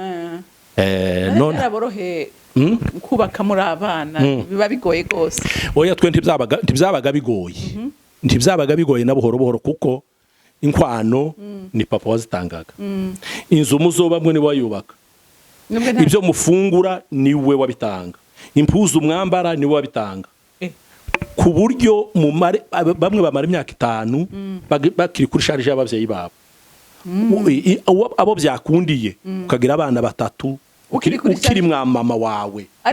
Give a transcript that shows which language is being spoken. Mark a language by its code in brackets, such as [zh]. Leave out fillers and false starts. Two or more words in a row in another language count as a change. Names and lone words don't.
[rn] None araborohe kubaka muri abana biba bigoye gose. Oya twe ntibyabaga bigoye. Ntibyabaga bigoye na buhoro buhoro kuko inkwano ni papa wazitangaga. Inzu muzobamwe ni wayubaka. Ibyo mufungura ni we wabitanga. Impuzu umwambara ni we wabitanga. Ku buryo bamwe bamara imyaka 5 bakiri kuri charge y'abavyeyi babo. Abo byakundiye ukagira abana 3 ukiri mama wawe